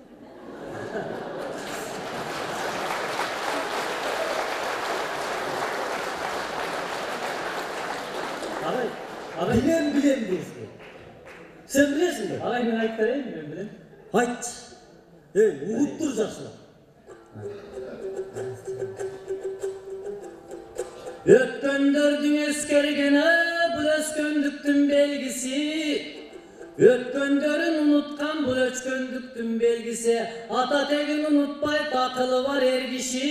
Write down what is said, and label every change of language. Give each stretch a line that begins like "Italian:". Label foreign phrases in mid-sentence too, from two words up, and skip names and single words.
Kazakh: Ағай, білем дейсің. Сен білесің бе? Ағай, мен айтып берейін, мен білем. Айтшы. Ұғып тұр жақсылап.
Kyrgyz: Өткөндөрдүн эскергени бул өскөндүктүн белгиси. Өткөндөрүн унуткан бул өчкөндүктүн белгиси. Ата тегин унутпай акылы бар эр киши.